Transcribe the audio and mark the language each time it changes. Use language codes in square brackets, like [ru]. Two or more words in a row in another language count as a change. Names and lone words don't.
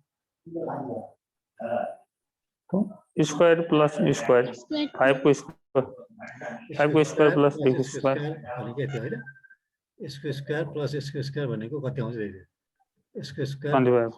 [en] square plus square स्क्वायर [ne] 5 को स्क्वायर 5 को [en] square plus [ne] 3 को स्क्वायर भनेको यति होइन यसको [en] square plus [ne] यसको स्क्वायर भनेको कति आउँछ यसको स्क्वायर 25